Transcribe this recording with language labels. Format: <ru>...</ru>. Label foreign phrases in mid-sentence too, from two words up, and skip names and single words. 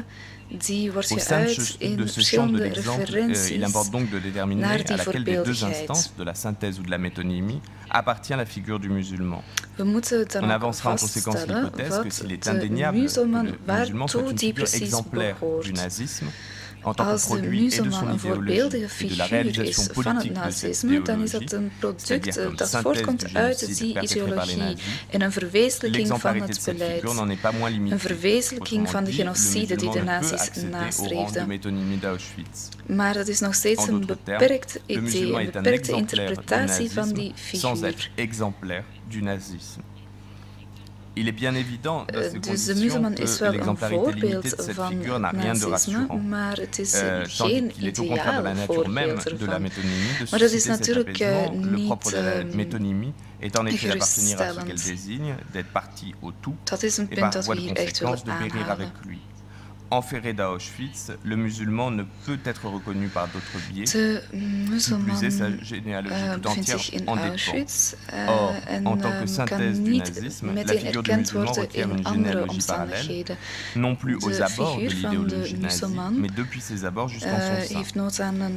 <fr>Au sein de ce champ de l'exemple, il importe donc de déterminer à laquelle des deux instances, de la synthèse ou de la métonymie, appartient la figure du musulman. On avancera en conséquence l'hypothèse que s'il est indéniable que le musulman soit une figure exemplaire du nazisme,</fr> <nl>Als de muzelman een voorbeeldige figuur is van het nazisme, dan is dat een product dat voortkomt uit die ideologie en een verwezenlijking van het beleid. Een verwezenlijking van de genocide die de nazi's nastreefden. Maar dat is nog steeds een beperkt idee, een beperkte interpretatie van die figuur.</nl> <fr>Il est bien évident dans ces</fr> <nl>Dus de muzelman is wel een voorbeeld van nazisme, maar het is geen ideaal voorbeeld ervan. Maar dat is natuurlijk niet geruststellend. Dat is een punt dat we hier echt willen aanhalen.</nl> <fr>Enferré d'Auschwitz, le musulman ne peut être reconnu par d'autres biais.</fr> <nl>De muzelman</nl> <fr>sa généalogie tout entière</fr> <nl>in Auschwitz</nl> <fr>en tant que synthèse du nazisme, la figure du musulman requiert une généalogie parallèle, non plus aux abords de l'idéologie nazie, mais depuis ses abords jusqu'en son sein.</fr>